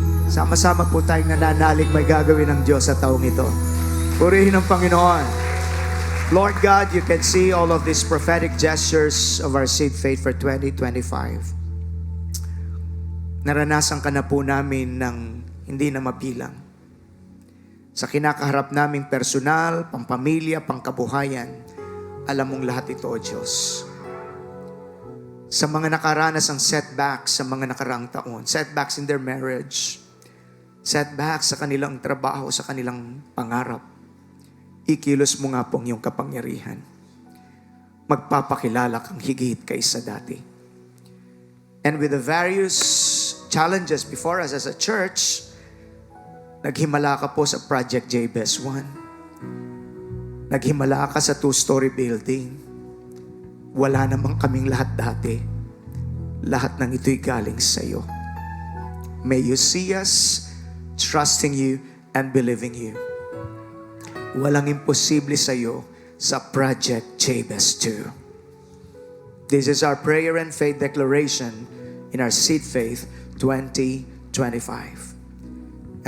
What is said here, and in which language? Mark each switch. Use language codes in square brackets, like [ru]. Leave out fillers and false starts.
[tl] Sama-sama po tayong nananalig may gagawin ng Diyos sa taong ito. Purihin ang Panginoon. [en] Lord God, you can see all of these prophetic gestures of our seed faith for 2025. [tl] Naranasan ka na po namin ng hindi na mabilang. Sa kinakaharap naming personal, pampamilya, pangkabuhayan, alam mong lahat ito, O Diyos. Sa mga nakaranas ng setbacks sa mga nakaraang taon, [en] setbacks in their marriage, [tl] setbacks sa kanilang trabaho, sa kanilang pangarap, ikilos mo nga pong iyong kapangyarihan. Magpapakilala kang higit kaysa dati. [en] And with the various challenges before us as a church, [tl] naghimala ka po sa [en] Project Jabez 1. [tl] Naghimala ka sa 2-story building. Wala namang kaming lahat dati. Lahat ng ito'y galing sa iyo. [en] May you see us trusting you and believing you. [tl] Walang imposible sa iyo sa Project Jabez 2. [en] This is our prayer and faith declaration in our Seed Faith 2025.